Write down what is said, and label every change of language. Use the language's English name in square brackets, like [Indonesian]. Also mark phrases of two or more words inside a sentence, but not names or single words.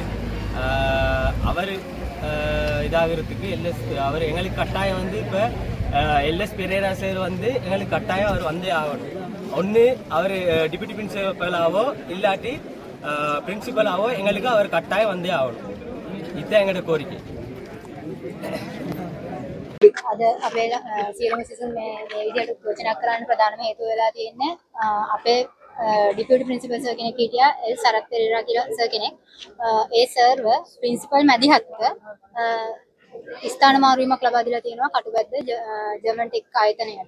[Tamil] அவர் இதாகிறதுக்கு அவர் எங்களுக்கு கட்டாயம் வந்து இப்போ எல்எஸ் பெரேரா சார் வந்து எங்களுக்கு கட்டாயம் அவர் வந்தே ஆகணும். ஒன்று அவர் [English] deputy principalavo [Tamil] இல்லாட்டி பிரின்சிபலாவோ எங்களுக்கு அவர் கட்டாயம் வந்தே ஆகணும். இதுதான் எங்களோட கோரிக்கை. [Sinhala] අද අපේ සියලුම සිසුන් මේ විදිහට යෝජනා කරන්න ප්‍රධානම හේතුව වෙලා තියෙන්නේ අපේ [English] deputy principal sir [Sinhala] කෙනෙක් හිටියා එල් සරත් පෙරේරා කියලා සර් කෙනෙක්. ඒ සර්ව ප්‍රින්සිපල් මැදිහත්ව ස්ථාන මාරුවීමක් ලබා දීලා තියෙනවා කටුබැද්ද ජර්මන් ටෙක් ආයතනයට.